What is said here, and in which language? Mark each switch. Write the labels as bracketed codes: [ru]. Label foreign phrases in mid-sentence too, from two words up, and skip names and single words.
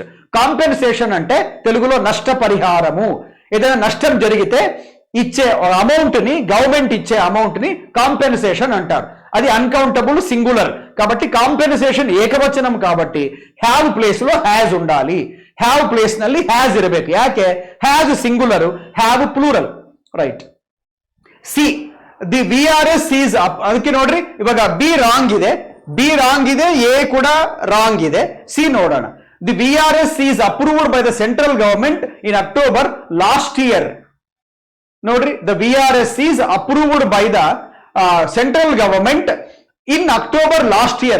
[te] కాంపెన్సేషన్ అంటే తెలుగులో నష్టపరిహారము. ఏదైనా నష్టం జరిగితే ఇచ్చే అమౌంట్ ని, గవర్నమెంట్ ఇచ్చే అమౌంట్ ని కాంపెన్సేషన్ అంటారు. అది [en] uncountable singular [te] కాబట్టి కాంపెన్సేషన్ ఏకవచనం కాబట్టి [en] have place [te] లో హ్యాజ్ ఉండాలి. [en] have place [kn] ನಲ್ಲಿ హ్యాజ్ ಇರಬೇಕು. ಯಾಕೆ [en] has singular, have plural. [kn] ರೈಟ್. [en] C the VRS is up. [kn] ಅದಕ್ಕೆ ನೋಡ್ರಿ, ಇವಾಗ ಬಿ ರಾಂಗ್ ಇದೆ, ಎ ಕೂಡ ರಾಂಗ್ ಇದೆ. ಸಿ ನೋಡೋಣ. [en] the VRS is approved by the central government in October last year. ನೋಡ್ರಿ, the VRS is approved by the central government in October last year.